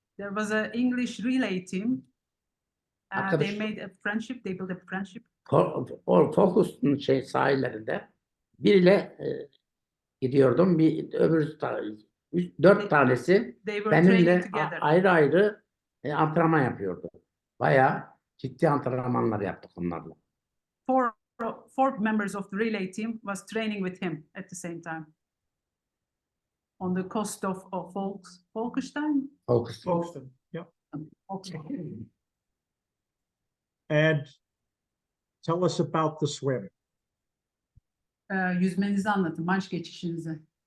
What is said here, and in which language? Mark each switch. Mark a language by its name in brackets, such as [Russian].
[English] There was an English relay team. [Turkish] Arkadaş. [English] They made a friendship. They built a friendship. [Turkish] Focus'un sahillerinde biriyle gidiyordum. Öbür 4 tanesi benimle ayrı ayrı antrenman yapıyordu. Bayağı ciddi antrenmanlar yaptık onlarla. [English] Four members of the relay team was training with him at the same time. On the coast of Volksstadion. Folkestone. Yep. Okay. And tell us about the swim. [Turkish] Yüzmenizi anlatın, marş geçişinizi.